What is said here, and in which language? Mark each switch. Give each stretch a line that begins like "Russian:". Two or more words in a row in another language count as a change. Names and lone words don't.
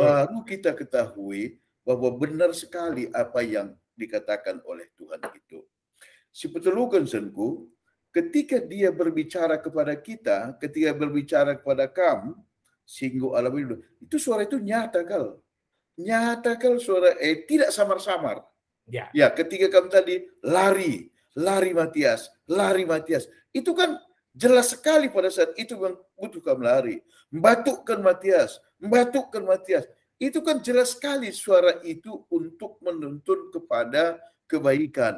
Indonesian: baru kita ketahui bahwa benar sekali apa yang dikatakan oleh Tuhan itu. Sebetulnya senku, ketika dia berbicara kepada kita, ketika berbicara kepada kamu, singgung alam itu suara itu nyata kal. Nyata kal suara tidak samar-samar. Ya. Ya, ketika kamu tadi lari Matias. Itu kan jelas sekali pada saat itu butuh kamu lari. Batukkan Matias. Itu kan jelas sekali suara itu untuk menuntun kepada kebaikan.